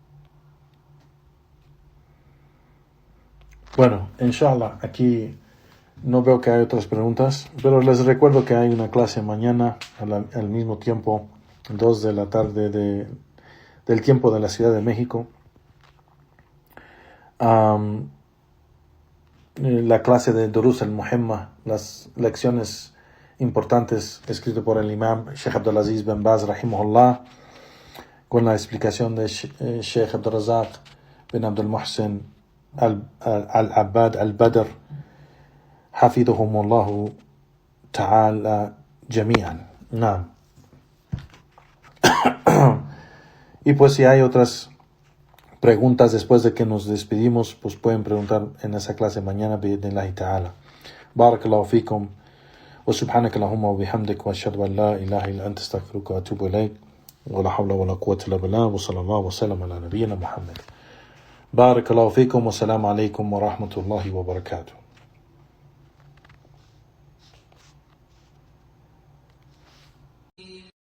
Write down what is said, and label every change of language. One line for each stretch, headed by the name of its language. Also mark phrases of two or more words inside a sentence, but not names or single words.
Spanish: Bueno, inshallah, aquí No veo que hay otras preguntas, pero les recuerdo que hay una clase mañana al mismo tiempo, 2 de la tarde del tiempo de la Ciudad de México. La clase de Durus al-Muhimma, las lecciones importantes escritas por el imam Sheikh Abdulaziz bin Baz rahimahullah, con la explicación de Sheikh Abdulrazak bin Abdul Muhsin al-Abbad al-Badr
Arabic: حفظهم الله تعالى جميعا.
Spanish: Y pues si hay otras preguntas después de que nos despedimos, pues pueden preguntar en esa clase mañana
Arabic: بإذن الله تعالى. بارك الله فيكم وسبحانك اللهم وبحمدك وأشهد أن لا إله إلا أنت أستغفرك وأتوب إليك ولا حول ولا قوة إلا بالله وصلى الله وسلم على نبينا محمد. بارك الله فيكم والسلام عليكم ورحمة الله وبركاته.